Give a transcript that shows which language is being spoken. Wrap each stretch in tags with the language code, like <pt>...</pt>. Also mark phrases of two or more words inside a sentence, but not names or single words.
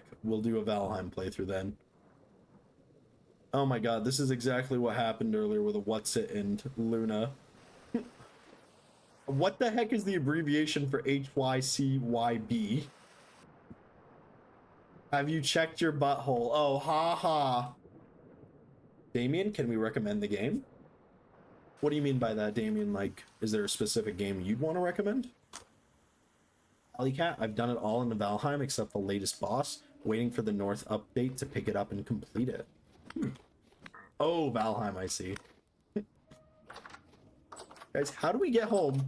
<en>We'll do a Valheim playthrough then. Oh my god, this is exactly what happened earlier with a What's It and Luna. What the heck is the abbreviation for HYCYB? Have you checked your butthole? Oh, ha ha. Damien, can we recommend the game? What do you mean by that, Damien? Like, is there a specific game you'd want to recommend? Alleycat, I've done it all in the Valheim except the latest boss, waiting for the North update to pick it up and complete it. Oh, Valheim, I see. Guys, how do we get home?</en>